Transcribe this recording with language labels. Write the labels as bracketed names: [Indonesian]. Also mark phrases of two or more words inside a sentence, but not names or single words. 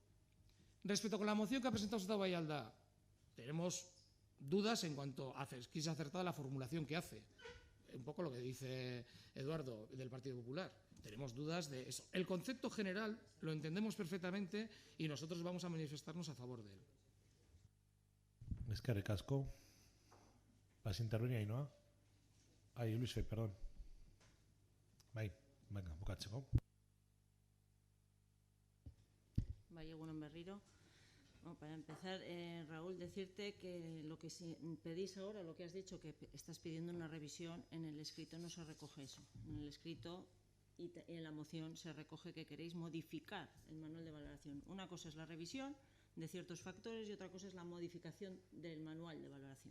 [Spanish] Respecto con la moción que ha presentado Gustavo Ayalda, tenemos dudas en cuanto a que es acertada la formulación que hace. Un poco lo que dice Eduardo del Partido Popular. Tenemos dudas de eso. El concepto general lo entendemos perfectamente y nosotros vamos a manifestarnos a favor de él. [Basque] Eskerrik asko. [Spanish] ¿Vas a intervenir, Ainhoa? Ay, Luis, perdón. Venga, [Basque] bukatzeko. Bai, egunon berriro. [Spanish] Bueno, para empezar, Raúl, decirte que lo que pedís ahora, lo que has dicho, que estás pidiendo una revisión, en el escrito no se recoge eso. En el escrito y en la moción se recoge que queréis modificar el manual de valoración. Una cosa es la revisión de ciertos factores y otra cosa es la modificación del manual de valoración.